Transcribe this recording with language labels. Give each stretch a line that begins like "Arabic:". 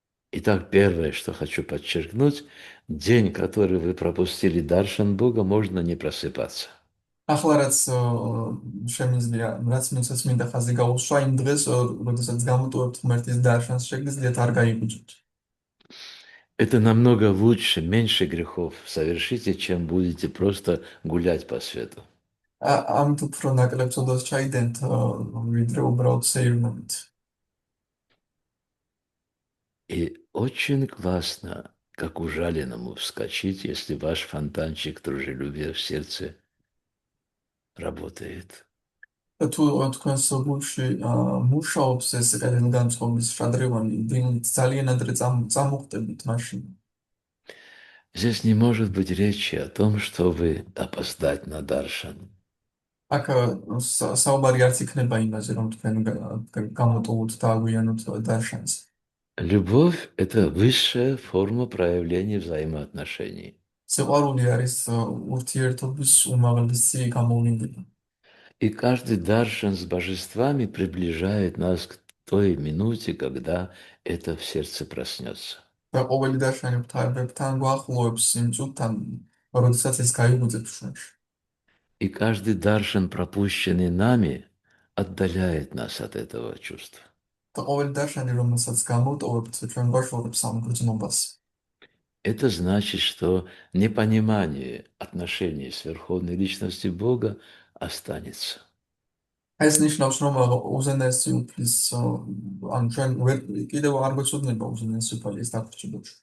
Russian: Итак, первое, что хочу подчеркнуть, день, который вы пропустили Даршан Бога, можно не просыпаться.
Georgian: ახლა რაც შემიძლია, რაც მინცაც მინდა ხაზი გაუსვა იმ დღეს, როდესაც გამოტოვებთ ღმერთის დარშანს, შეგიძლიათ არ გაიგუძოთ.
Russian: Это намного лучше, меньше грехов совершите, чем будете просто гулять по свету.
Georgian: ამით უფრო ნაკლებ ცოდვას ჩაიდენთ, ვიდრე უბრალოდ სეირნობით.
Russian: И очень классно, как ужаленному вскочить, если ваш фонтанчик дружелюбия в сердце работает.
Georgian: და თუ თქვენს გულში მუშაობს ეს კეთილგანწყობის შადრევანი, ძალიან ადრე წამოხტებით მაშინ.
Russian: Здесь не может быть речи о том, чтобы опоздать на Даршан.
Georgian: აქ საუბარი არც იქნება იმაზე, რომ თქვენ გამოტოვოთ და აგვიანოთ დარშანს.
Russian: Любовь – это высшая форма проявления взаимоотношений.
Georgian: სიყვარული არის ურთიერთობის უმაღლესი გამოვლინდება.
Russian: И каждый даршан с божествами приближает нас к той минуте, когда это в сердце проснется.
Georgian: და ყოველი დარშანი ღვთაებებთან გვახლოვებს იმ წუთთან, როდესაც ეს გაიგუძებს ჩვენში.
Russian: И каждый даршан, пропущенный нами, отдаляет нас от этого чувства.
Georgian: და ყოველი დარშანი, რომელსაც გამოტოვებთ, ჩვენ გვაშორებს ამ გრძნობას.
Russian: Это значит, что непонимание отношений с Верховной Личностью Бога останется.
Georgian: ეს ნიშნავს, რომ უზენაესი უფლის, ან ჩვენ კიდევ არ გვეცოდნება უზენაესი უფალი ეს დაგვრჩება.